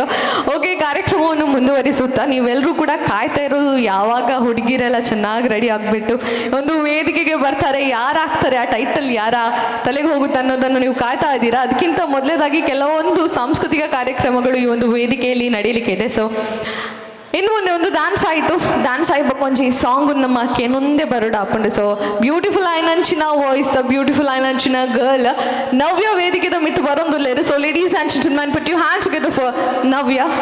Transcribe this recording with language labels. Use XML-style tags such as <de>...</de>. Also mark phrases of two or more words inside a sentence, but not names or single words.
<kn>ಓಕೆ, ಕಾರ್ಯಕ್ರಮವನ್ನು ಮುಂದುವರಿಸುತ್ತಾ ನೀವೆಲ್ಲರೂ ಕೂಡ ಕಾಯ್ತಾ ಇರೋದು ಯಾವಾಗ ಹುಡುಗಿರೆಲ್ಲ ಚೆನ್ನಾಗಿ ರೆಡಿ ಆಗಿಬಿಟ್ಟು ಒಂದು ವೇದಿಕೆಗೆ ಬರ್ತಾರೆ, ಯಾರಾಗ್ತಾರೆ, ಆ ಟೈಟಲ್ ಯಾರ ತಲೆಗೆ ಹೋಗುತ್ತೆ ಅನ್ನೋದನ್ನು ನೀವು ಕಾಯ್ತಾ ಇದ್ದೀರಾ. ಅದಕ್ಕಿಂತ ಮೊದಲೇದಾಗಿ ಕೆಲವೊಂದು ಸಾಂಸ್ಕೃತಿಕ ಕಾರ್ಯಕ್ರಮಗಳು ಈ ಒಂದು ವೇದಿಕೆಯಲ್ಲಿ ನಡೀಲಿಕ್ಕೆ ಇದೆ. ಸೊ ಇನ್ನು ಮುಂದೆ ಒಂದು ಡ್ಯಾನ್ಸ್ ಆಯಿತು.</kn> <tcy>ಡ್ಯಾನ್ಸ್ ಆಯ್ಬೇಕು ಒಂಜಿ ಸಾಂಗ್ ನಮ್ಮ ಕೆನೊಂದೇ ಬರೋಡ ಹಾಕೊಂಡು.</tcy> <en>So beautiful</en> <tcy>ಆಯ್ನಂಚಿನ ವಾಯ್ಸ್,</tcy> <en>the beautiful</en> <tcy>ಆಯ್ನಂಚಿನ ಗರ್ಲ್ ನವ್ಯ ವೇದಿಕೆದ ಮಿತ್ತು ಬರೋಂದುಲ್ಲೇರು.</tcy> <en>So ladies and gentlemen, put you hands together for Navya.</en>